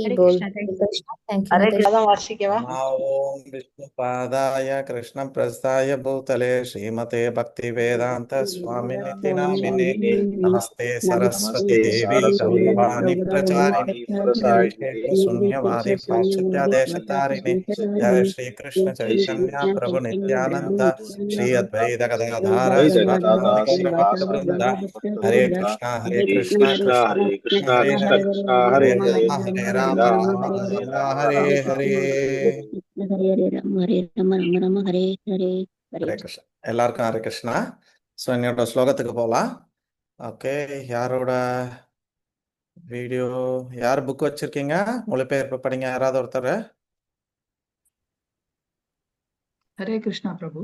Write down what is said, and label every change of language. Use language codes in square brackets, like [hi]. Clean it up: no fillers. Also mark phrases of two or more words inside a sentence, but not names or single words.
[ta] ஹரே போல். கிருஷ்ணா. தேங்க்யூ ஹரே மாதாஜி. கிருஷ்ணா வாசிக்கவா? [sa] ॐ विष्णुपादाय कृष्णप्रेष्ठाय भूतले श्रीमते भक्ति वेदान्त स्वामिन्निति नामिने नमस्ते सरस्वति देवि गौरवाणी प्रचारिणि जय शून्यवादी पाश्चात्यादेशतारिणि जय श्री कृष्ण चैतन्य प्रभु नित्यानंद श्री अद्वैत गदाधर वृंद हरे कृष्णा कृष्ण कृष्ण हरे हरे हरे राम हरे हरे. [ta] ஹரே கிருஷ்ணா. எல்லாருக்கும் ஹரே கிருஷ்ணா. ஸோ என்னோட ஸ்லோகத்துக்கு போகலாம். ஓகே, யாரோட வீடியோ, யார் புக் வச்சிருக்கீங்க? மொழிபெயர்ப்பு படிங்க யாராவது ஒருத்தர். ஹரே கிருஷ்ணா பிரபு.